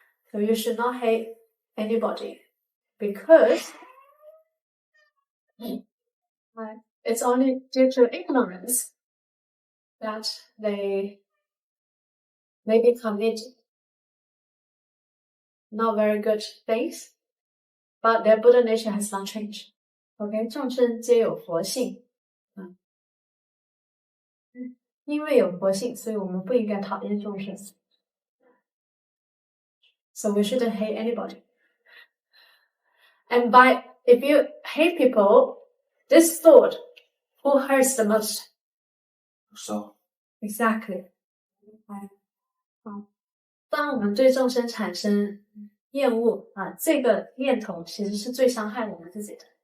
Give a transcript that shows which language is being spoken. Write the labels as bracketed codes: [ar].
[en] So you should not hate anybody because it's only due to ignorance that they maybe commit not very good things, but their Buddha nature has not changed. [zh] Okay, 众生皆有佛性。因为有佛性，所以我们不应该讨厌众生。 [en] So we shouldn't hate anybody. And if you hate people, this thought, who hurts the most? So, Exactly. [zh] 当我们对众生产生厌恶这个念头其实是最伤害我们自己的。